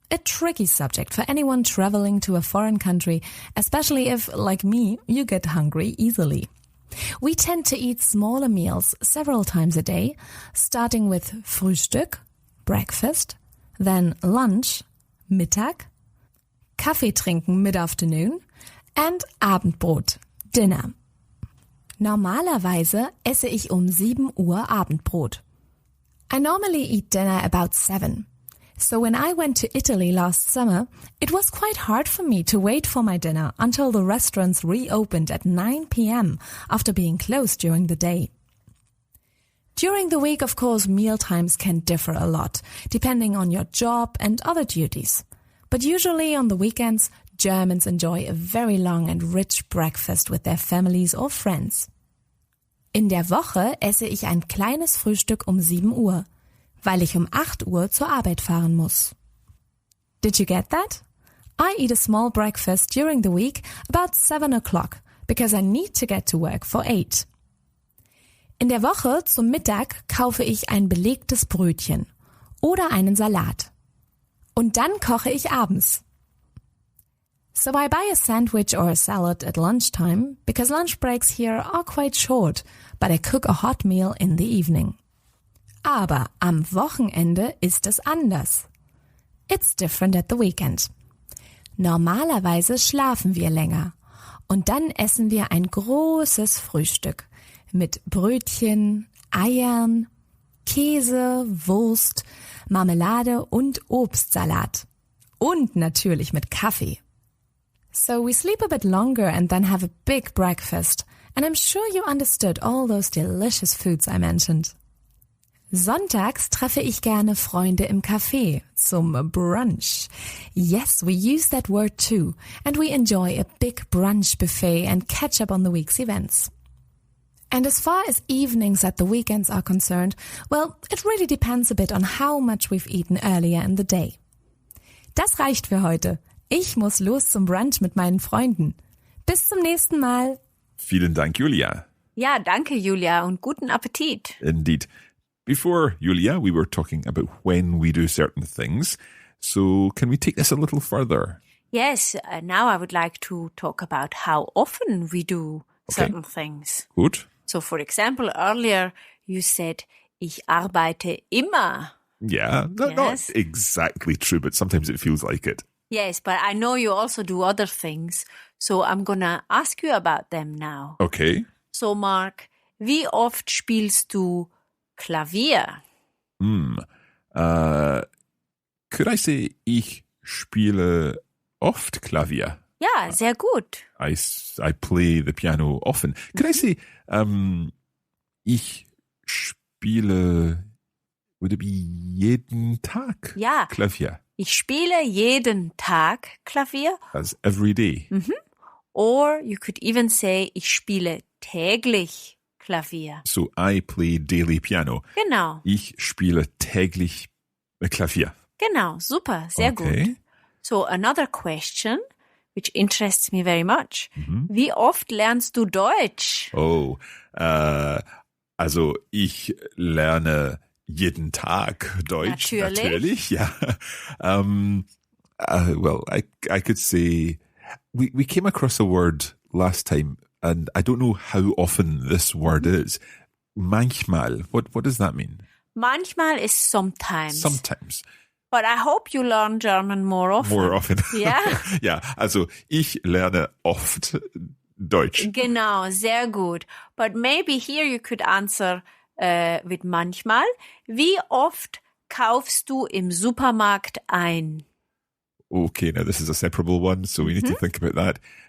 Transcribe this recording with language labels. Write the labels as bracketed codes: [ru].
[en] A tricky subject for anyone traveling to a foreign country, especially if, like me, you get hungry easily. We tend to eat smaller meals several times a day, starting with Frühstück, breakfast, then lunch, Mittag, Kaffee trinken mid-afternoon, and Abendbrot, Dinner. [de] Normalerweise esse ich um 7 Uhr Abendbrot. [en] I normally eat dinner about 7. So when I went to Italy last summer, it was quite hard for me to wait for my dinner until the restaurants reopened at 9 p.m. after being closed during the day. During the week, of course, meal times can differ a lot, depending on your job and other duties. But usually on the weekends, Germans enjoy a very long and rich breakfast with their families or friends. [de] In der Woche esse ich ein kleines Frühstück um 7 Uhr, weil ich um 8 Uhr zur Arbeit fahren muss. [en] Did you get that? I eat a small breakfast during the week about 7 o'clock because I need to get to work for 8. [de] In der Woche zum Mittag kaufe ich ein belegtes Brötchen oder einen Salat. Und dann koche ich abends. [en] So I buy a sandwich or a salad at lunchtime because lunch breaks here are quite short, but I cook a hot meal in the evening. [de] Aber am Wochenende ist es anders. [en] It's different at the weekend. [de] Normalerweise schlafen wir länger und dann essen wir ein großes Frühstück mit Brötchen, Eiern, Käse, Wurst, Marmelade und Obstsalat. Und natürlich mit Kaffee. [en] So we sleep a bit longer and then have a big breakfast. And I'm sure you understood all those delicious foods I mentioned. [de] Sonntags treffe ich gerne Freunde im Café zum Brunch. [en] Yes, we use that word too. And we enjoy a big brunch buffet and catch up on the week's events. And as far as evenings at the weekends are concerned, well, it really depends a bit on how much we've eaten earlier in the day. [de] Das reicht für heute. Ich muss los zum Brunch mit meinen Freunden. Bis zum nächsten Mal. Vielen Dank, Julia. Ja, danke Julia und guten Appetit. [en] Indeed. Before, Julia, we were talking about when we do certain things. So can we take this a little further? Yes, now I would like to talk about how often we do certain things. [de] Gut. [en] So for example, earlier you said, [de] ich arbeite immer. [en] Yeah, not Yes. exactly true, but sometimes it feels like it. Yes, but I know you also do other things. So I'm gonna ask you about them now. Okay. [de] So Mark, wie oft spielst du Klavier? [en] Could I say [de] ich spiele oft Klavier? Ja, sehr gut. [en] I play the piano often. Could I say [de] ich spiele, [en] would it be [de] jeden Tag Ja. Klavier? Ich spiele jeden Tag Klavier. [en] That's every day. Or you could even say, [de] ich spiele täglich Klavier. [en] So I play daily piano. [de] Genau, Ich spiele täglich Klavier. genau, super, sehr gut. [en] So another question, which interests me very much. [de] Wie oft lernst du Deutsch? Oh, also ich lerne jeden Tag Deutsch. Natürlich. Ja. [en] Well, I could say we came across a word last time, and I don't know how often this word is. Manchmal. What does that mean? Manchmal is sometimes. Sometimes. But I hope you learn German more often. More often. [de] Ja? Ja, also ich lerne oft Deutsch. Genau, sehr gut. [en] But maybe here you could answer with manchmal. [de] Wie oft kaufst du im Supermarkt ein? [en] Okay, now this is a separable one, so we need to think about that.